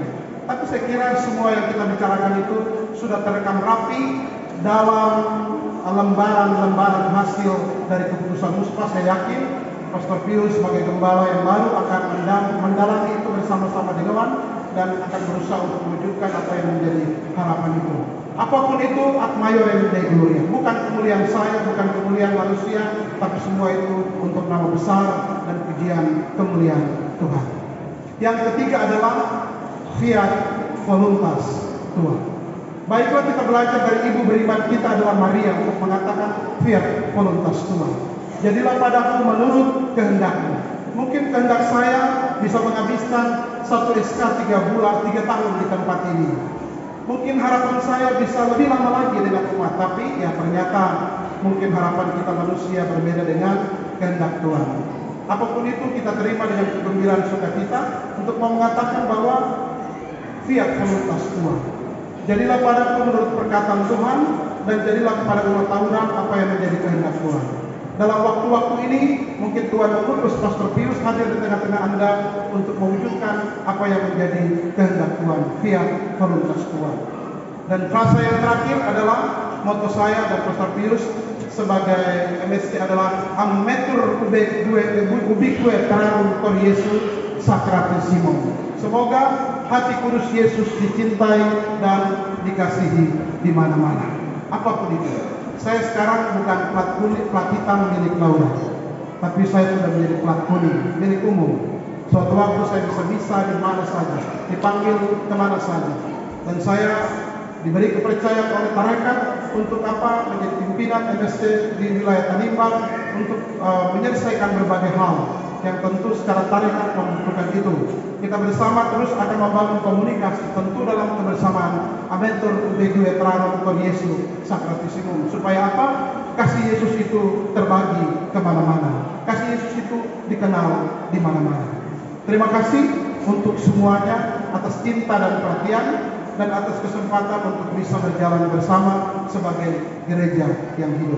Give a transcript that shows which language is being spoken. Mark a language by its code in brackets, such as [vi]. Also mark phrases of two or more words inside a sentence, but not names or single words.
[id] Tapi saya kira semua yang kita bicarakan itu sudah terekam rapi dalam lembaran-lembaran hasil dari keputusan Muspa. Saya yakin Pastor Pius sebagai gembala yang baru akan mendalami itu bersama-sama di Dewan dan akan berusaha untuk mewujudkan apa yang menjadi harapan itu. Apapun itu [la] ad maiorem Dei gloria, [id] bukan kemuliaan saya, bukan kemuliaan manusia, tapi semua itu untuk nama besar dan pujian kemuliaan Tuhan. Yang ketiga adalah [la] fiat voluntas [id] Tuhan. Baiklah, kita belajar dari ibu beriman kita adalah Maria untuk mengatakan [la] fiat voluntas [id] Tuhan. Jadilah padaku menurut kehendakmu. Mungkin kehendak saya bisa menghabiskan 1 SK 3 tahun di tempat ini. Mungkin harapan saya bisa lebih lama lagi dengan umat, tapi ya ternyata mungkin harapan kita manusia berbeda dengan kehendak Tuhan. Apapun itu kita terima dengan kegembiraan sukacita untuk mengatakan bahwa [la] fiat voluntas [id] Tuhan. Jadilah padaku menurut perkataan Tuhan, dan jadilah kepada umat tahunan apa yang menjadi kehendak Tuhan. Dalam waktu-waktu ini mungkin Tuhan mengutus Pastor Pius hadir di tengah-tengah Anda untuk mewujudkan apa yang menjadi kehendak Tuhan, [la] fiat voluntas Tuhan. [id] Dan frasa yang terakhir adalah motto saya dan Pastor Pius sebagai MSC adalah [la] Ammetur ubique terrarum cor Jesu sacratissimum. [id] Semoga hati kudus Yesus dicintai dan dikasihi di mana-mana. Apapun itu. Saya sekarang bukan plat hitam milik Laura, tapi saya sudah menjadi plat kuning milik umum. Suatu waktu saya bisa di mana saja, dipanggil kemana saja, dan saya diberi kepercayaan oleh tarekat untuk apa? Menjadi pimpinan MSC di wilayah Tanimbar untuk menyelesaikan berbagai hal yang tentu secara tarekat membutuhkan itu. Kita bersama terus akan membangun komunikasi tentu dalam kebersamaan [la] Ammetur ubique terrarum cor Jesu sacratissimum, [id] supaya apa? Kasih Yesus itu terbagi kemana-mana, kasih Yesus itu dikenal di mana-mana. Terima kasih untuk semuanya atas cinta dan perhatian dan atas kesempatan untuk bisa berjalan bersama sebagai gereja yang hidup.